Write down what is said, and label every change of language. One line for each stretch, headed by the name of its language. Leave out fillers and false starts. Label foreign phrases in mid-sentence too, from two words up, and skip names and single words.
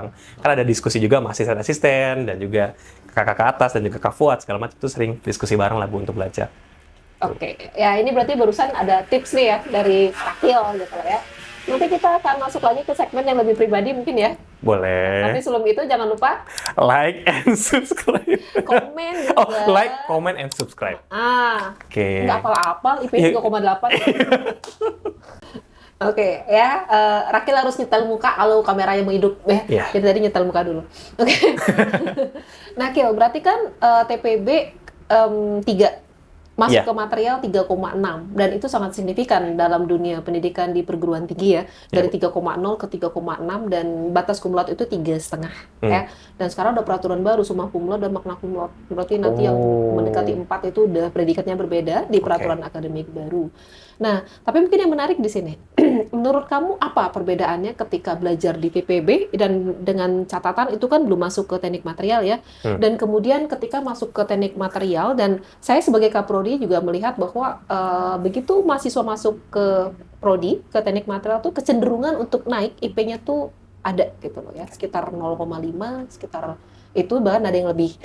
Indonesian: Karena ada diskusi juga sama asisten dan juga kakak-kakak atas dan juga Kak Fuad segala macam itu sering diskusi bareng lah Bu untuk belajar. Oke, ya ini berarti barusan ada tips nih ya dari Rakil gitu ya. Nanti kita akan masuk lagi ke segmen yang lebih pribadi mungkin ya. Boleh. Tapi sebelum itu jangan lupa
English: like and subscribe.
Indonesian: komen juga.
English: Like, comment, and subscribe. Oke.
Indonesian: Nggak apal-apal, IP 3,8. Oke, ya. Rakil harus nyetel muka kalau kameranya mau hidup. Jadi tadi nyetel muka dulu. Oke. Nah, Kil, berarti kan TPB 3. Masuk ke material 3,6 dan itu sangat signifikan dalam dunia pendidikan di perguruan tinggi ya, dari 3,0 ke 3,6 dan batas
Latin: cum laude
Indonesian: itu 3,5 ya. Dan sekarang ada peraturan baru
Latin: summa cum laude
Indonesian: dan
Latin: magna cum laude.
Indonesian: Berarti nanti yang mendekati 4 itu udah predikatnya berbeda di peraturan akademik baru. Nah, tapi mungkin yang menarik di sini, menurut kamu apa perbedaannya ketika belajar di TPB dan dengan catatan itu kan belum masuk ke teknik material ya, dan kemudian ketika masuk ke teknik material, dan saya sebagai Kaprodi juga melihat bahwa begitu mahasiswa masuk ke Prodi, ke teknik material tuh kecenderungan untuk naik IP-nya tuh ada gitu loh ya, sekitar 0,5, sekitar itu bahkan ada yang lebih.